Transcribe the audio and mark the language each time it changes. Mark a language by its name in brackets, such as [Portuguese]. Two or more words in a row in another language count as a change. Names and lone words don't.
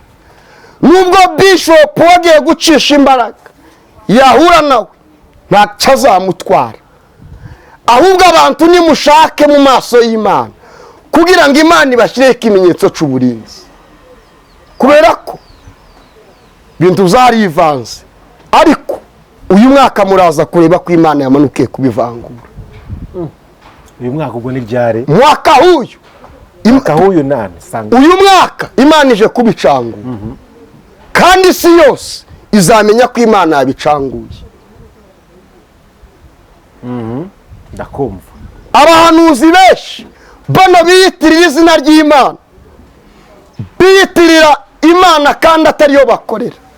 [Kinyarwanda] Nubwo bishop wagiye gucisha imbaraga yahura nawe ntacyo azamutwara, ahubwo abantu nimushake mu maso y'Imana kugira ngo Imana ibashyireho ikimenyetso cy'uburinzi, kubera ko bintu zarivanze. Ariko uyu mwaka muraza kureba ko Imana yamanukiye kubivangura. Uyu mwaka ubwo ni ryari? [Swahili] Mwaka huyu nani sanga [Kinyarwanda] uyu mwaka Imana ije kubicangura kandi isi yose izamenya ko Imana yabicanguye. Ndakumva. Abahanuzi benshi bano biyitirira izina ry'Imana, biyitirira Imana kandi atariyo bakorera.